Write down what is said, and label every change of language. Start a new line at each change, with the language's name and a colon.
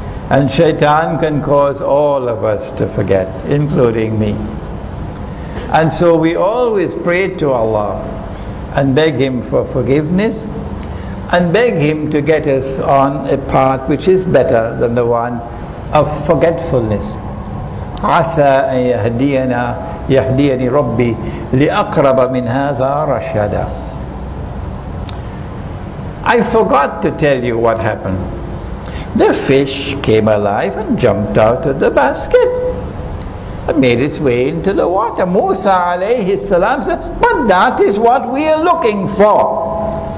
English: And Shaitan can cause all of us to forget, including me. And so we always pray to Allah and beg Him for forgiveness and beg Him to get us on a path which is better than the one of forgetfulness.
Arabic: عسى أن يهديني ربي لأقرب من هذا رشدا.
English: I forgot to tell you what happened. The fish came alive and jumped out of the basket and made its way into the water. Musa alayhi salam said, but that is what we are looking for.